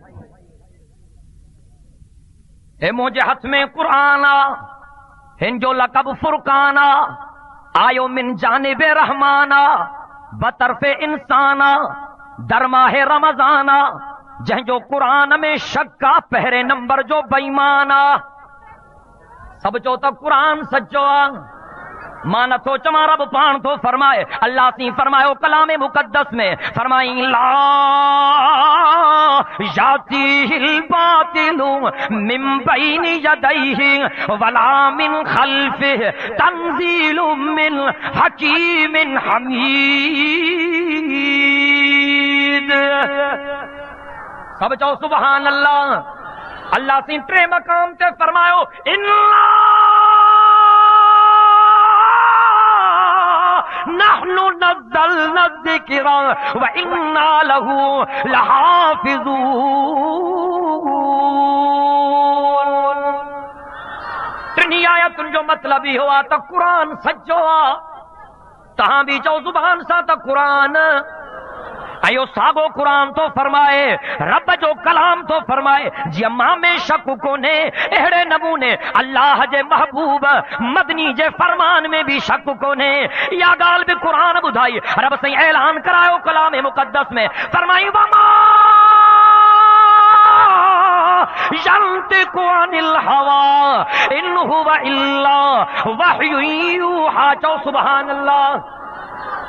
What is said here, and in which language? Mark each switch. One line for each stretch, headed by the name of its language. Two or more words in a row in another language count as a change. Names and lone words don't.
Sindhi: हे मुंहिंजे हथ में क़ुरान आ, हिन जो लक़ब फुरकान आ, आयो मिन जानिबे रहमान आ, बतरफ़े इंसान आ, दरमाहे रमज़ान आ। जंहिंजो क़ुरान में शक आ, पहिरें नंबर जो बेईमान आ। सब चओ त क़ुरान सचो आ। मां नथो चवां, रब पाण थो फरमाए। अल्लाह सी फरमायो कलाम मुक़द्दस में, फरमाई
Arabic: لا يأتيه الباطل من بين يديه ولا من خلفه تنزيل من حكيم حميد.
Sindhi: सब चओ
Arabic: سبحان الله.
Sindhi: अल्लाह सी टे मकाम ते फरमायो
Arabic: إنا نحن نزلنا ذكرا وإنا له لحافظون.
Sindhi: टिनी आयतुनि जो मतलब इहो आहे त क़ुरान सचो आहे। तव्हां बि चओ ज़ुबान सां त क़ुरान। आयो सागो कुरान तो फरमाए, रब जो कलाम तो फरमाए। जीअं मां में शक कोन्हे, अहिड़े नमूने अल्लाह जे महबूब मदनी जे फरमान में भी शक कोन्हे। इहा ॻाल्हि बि क़ुरान ॿुधाई। रब साईं ऐलान करायो कलाम मुक़द्दस में, फरमाई
Arabic: وما ينطق عن الهوى إن هو إلا وحي يوحى.
Sindhi: चओ
Arabic: سبحان الله.